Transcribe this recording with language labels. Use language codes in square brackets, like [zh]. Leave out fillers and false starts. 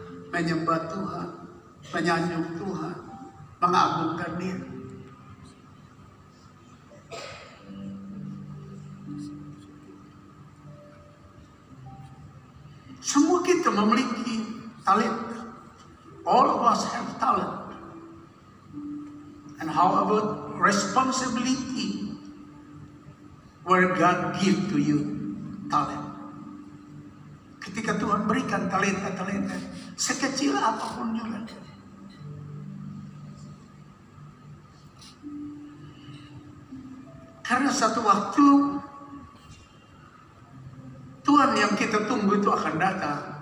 [id] Menyembah Tuhan, menyanjung Tuhan, mengagungkan Dia. Semua kita memiliki talenta. [en] All of us have talent. And how about responsibility? Where God give to you talent. [id] Ketika Tuhan berikan talenta-talenta, sekecil apapun juga, karena satu waktu Tuhan yang kita tunggu itu akan datang.